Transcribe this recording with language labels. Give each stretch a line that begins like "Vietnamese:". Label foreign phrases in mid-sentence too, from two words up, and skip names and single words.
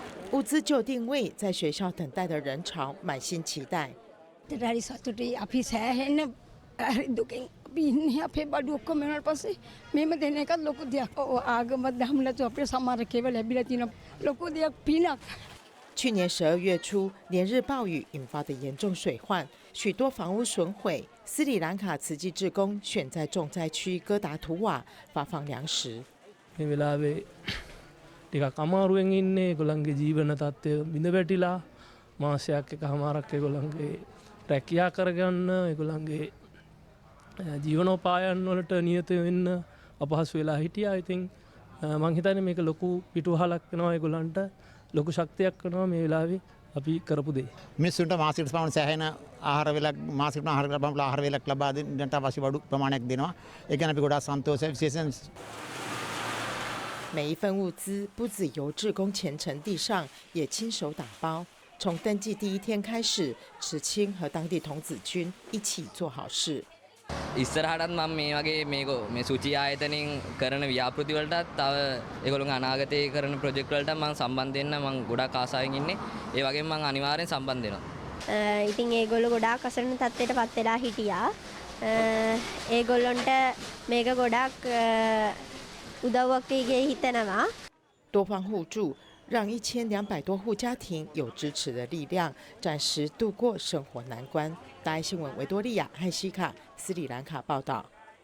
Chinese: 物资就定位，在学校等待的人潮满心期待。
Sinhala: දුකෙන් අපි ඉන්නේ අපේ බඩු ඔක්කොම වෙනාට පස්සේ මෙහෙම දෙන එකත් ලොකු දෙයක්. ආගමත් දහම නැතුව අපේ සමහරකේව ලැබිලා තියෙන ලොකු දෙයක් පිනක්.
Chinese: 去年12月初，连日暴雨引发的严重水患，许多房屋损毁。斯里兰卡慈济志工选在重灾区哥达图瓦发放粮食。
Sinhala: මේ වෙලාවේ ටිකක් අමාරුවෙන් ඉන්නේ ඒගොල්ලන්ගේ ජීවන තත්ත්වය බිඳ වැටිලා මාසයක් එකමාරක් ඒගොල්ලන්ගේ රැකියා කරගන්න ඒගොල්ලන්ගේ ජීවනෝපායන් වලට නියත වෙන්න අපහසු වෙලා හිටියා. ඉතින් මම හිතන්නේ මේක ලොකු පිටුවහලක් වෙනවා ඒගොල්ලන්ට ලොකු ශක්තියක් වෙනවා මේ වෙලාවේ අපි කරපු දේ. මිනිස්සුන්ට මාසිකට පමණ සෑහෙන ආහාර වේලක් මාසිකට ආහාර වේලක් ලබා දෙන්නට අවශ්‍ය බඩු ප්‍රමාණයක් දෙනවා. ඒ ගැන අපි ගොඩාක් සන්තෝෂයි විශේෂයෙන්
Chinese: 每一份物资不只由志工虔诚递上，也亲手打包。从登记第一天开始，池青和当地童子军一起做好事。
Sinhala: ඉස්සරහටත් මම මේ වගේ මේ සුචි ආයතනෙන් කරන ව්‍යාපෘති වලටත් තව ඒගොල්ලෝ අනාගතයේ කරන ප්‍රොජෙක්ට් වලට මම සම්බන්ධ වෙන්න මම ගොඩාක් ආසාවෙන් ඉන්නේ. ඒ වගේම මම අනිවාර්යෙන් සම්බන්ධ වෙනවා. ඉතින් ඒගොල්ලෝ ගොඩාක් අසරණ තත්ත්වයටපත් වෙලා හිටියා. ඒගොල්ලන්ට මේක ගොඩාක් උදව්වක් වෙයි හිතනවා.
Chinese: 多方互助，让1200多户家庭有支持的力量，暂时度过生活难关。大爱新闻维多利亚·汉西卡，斯里兰卡报道。